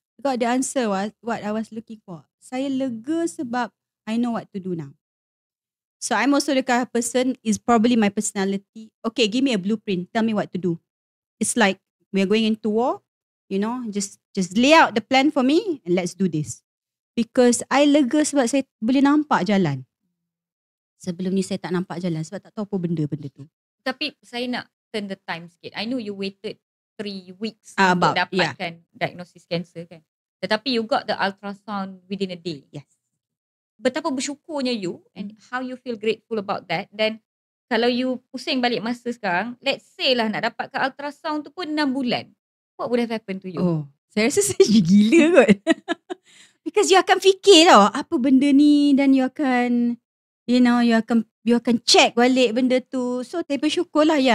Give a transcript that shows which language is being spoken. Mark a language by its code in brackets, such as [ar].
[en] Got the answer what I was looking for. [ms] Saya lega sebab [en] I know what to do now. So I'm also the kind of person, is probably my personality. Okay, give me a blueprint. Tell me what to do. It's like we're going into war, just lay out the plan for me and let's do this. [ms] Because I lega sebab saya boleh nampak jalan. Sebelum ni saya tak nampak jalan sebab tak tahu apa benda tu. Tapi saya nak [en] turn the time [ms] sikit. [en] I know you waited 3 weeks About, [ms] untuk dapatkan diagnosis cancer kan. [en] Tetapi you got the ultrasound within a day. Yes. [ms] Betapa bersyukurnya [en] you and how you feel grateful about that. [ms] Dan kalau you pusing balik masa sekarang, [en] let's say [ms] lah nak dapatkan ultrasound tu pun 6 bulan. [en] What would have happened to you? [ms] Oh, saya rasa saya gila kot. Because you akan fikir tau apa benda ni, dan you akan you akan check balik benda tu. So saya bersyukur lah.